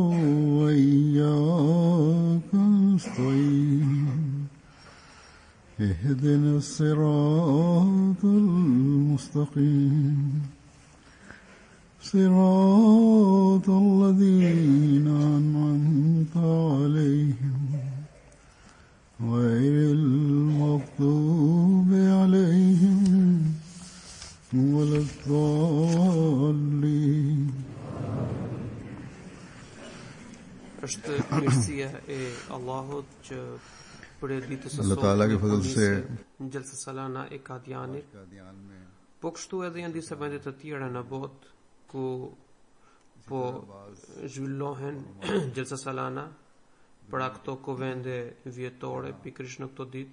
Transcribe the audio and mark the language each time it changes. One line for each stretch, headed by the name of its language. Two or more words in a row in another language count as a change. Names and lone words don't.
Arabic: وإياك نستعين اهدنا الصراط المستقيم صراط الذين أنعمت عليهم غير المغضوب عليهم ولا الضالين.
Albanian: është mirësia e Allahut që për ditës së
Urdu: اللہ تعالیٰ کے فضل سے
Albanian: në Gjelsa Salana e Kadianit, po kështu edhe janë disa vende të tjera në botë ku po zhvillohen Gjelsa Salana për ato kuvende vjetore pikërisht në këto ditë.